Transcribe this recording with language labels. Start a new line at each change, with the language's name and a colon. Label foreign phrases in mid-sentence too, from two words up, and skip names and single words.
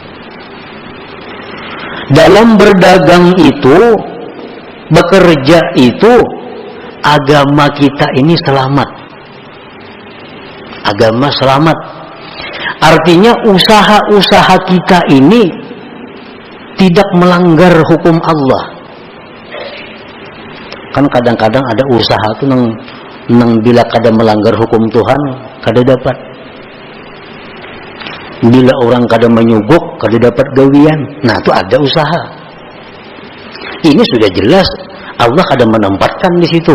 Indonesian: Dalam berdagang itu, bekerja itu, agama kita ini selamat. Agama selamat. Artinya usaha-usaha kita ini tidak melanggar hukum Allah. Kan kadang-kadang ada usaha itu
Banjar: nang bila kada melanggar
Indonesian: hukum Tuhan kada dapat.
Banjar: Bila orang kada menyuguk kada dapat gawian.
Indonesian: Nah, itu ada usaha. Ini sudah jelas Allah kada menempatkan di situ.